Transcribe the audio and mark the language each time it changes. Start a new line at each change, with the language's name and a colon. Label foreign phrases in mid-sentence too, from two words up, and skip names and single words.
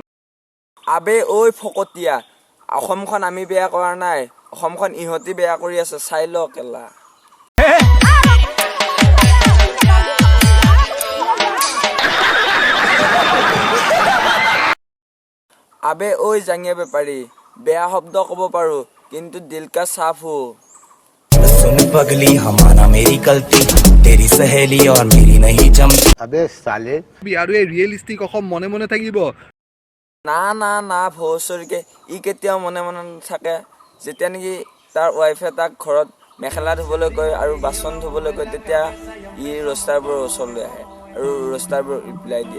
Assamese: আবে ঐ ফকতীয়া, অসমখন আমি বেয়া কৰা নাই, অসমখন ইহঁতি বেয়া কৰি আছে, চাই ল কেলা। আবে ঐ জাঙিয়া বেপাৰী, বেয়া শব্দ ক'ব পাৰো, কিন্তু
Hindi: दिल का साफ हो। सुन पगली हमारा मेरी गलती तेरी सहेली और मेरी नहीं जमती। अबे साले
Assamese: আৰু এই ৰিয়েলিষ্টিক অসম মনে মনে থাকিব? না ভচৰিকে ই কেতিয়াও মনে মনে নাথাকে। যেতিয়া নেকি তাৰ ৱাইফে তাক ঘৰত মেখেলা ধুবলৈ কয় আৰু বাচন ধুবলৈ কয়, তেতিয়া ই ৰোষ্টাৰবোৰৰ ওচৰলৈ আহে আৰু ৰোষ্টাৰবোৰ ৰিপ্লাই দিয়ে।